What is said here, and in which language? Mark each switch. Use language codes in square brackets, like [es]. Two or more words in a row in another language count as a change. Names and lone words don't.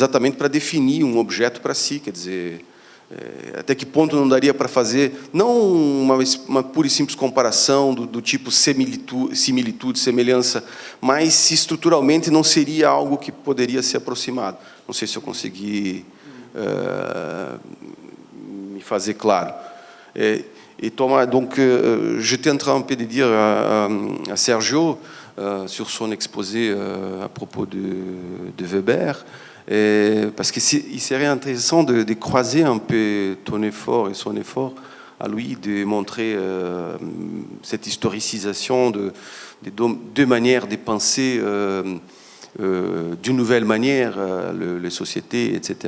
[pt] Exatamente para definir um objeto para si, quer dizer... até que ponto não daria para fazer, não uma pura e simples comparação do tipo similitude, semelhança, mas se estruturalmente não seria algo que poderia ser aproximado. Não sei se eu consegui me fazer claro. [fr] Et Thomas, donc, j'étais en train un peu de dire à Sergio, sur son exposé à propos de Weber, parce qu'il serait intéressant de croiser un peu ton effort et son effort à lui, de montrer cette historicisation de deux manières de penser d'une nouvelle manière les sociétés, etc.